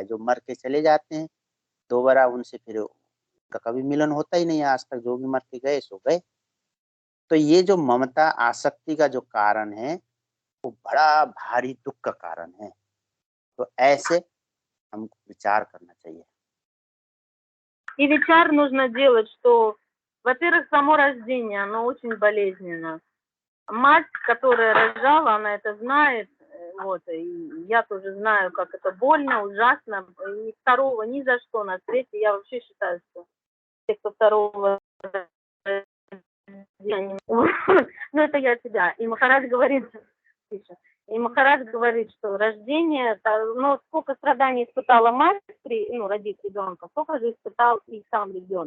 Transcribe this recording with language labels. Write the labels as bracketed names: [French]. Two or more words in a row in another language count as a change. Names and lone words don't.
[Hindi] जो मर के चले जाते हैं, दोबारा उनसे फिर का कभी मिलन होता ही नहीं है आज तक। जो भी मर के गए सो गए। तो ये जो ममता आसक्ति का जो कारण है, वो बड़ा भारी दुख का कारण है। तो ऐसे हमको विचार करना चाहिए। [Russian] И вечер нужно делать, что, во-первых, само рождение, оно очень болезненно. Мать, которая рожала, она это знает, вот, и я тоже знаю, как это больно, ужасно, и второго ни за что на свете, я вообще считаю, что те, кто второго ну это я тебя, и Махарадж говорит, что рождение, ну сколько страданий испытала мать, родив ребенка, столько же испытал и сам ребенок.